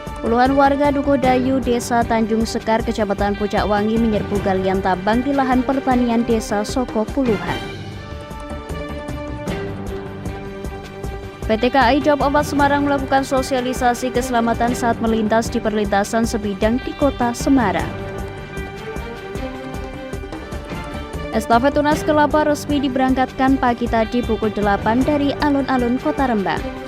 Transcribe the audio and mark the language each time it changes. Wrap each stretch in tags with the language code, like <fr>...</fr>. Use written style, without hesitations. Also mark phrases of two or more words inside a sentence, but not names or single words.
<id>Puluhan warga Dukuh Dayu, Desa Tanjung Sekar, Kecamatan Pucak Wangi menyerbu galian tambang di lahan pertanian Desa Soko Puluhan. PT KAI Daup 4 Semarang melakukan sosialisasi keselamatan saat melintas di perlintasan sebidang di Kota Semarang. Estafet Tunas Kelapa resmi diberangkatkan pagi tadi pukul 8 dari alun-alun Kota Rembang.</id>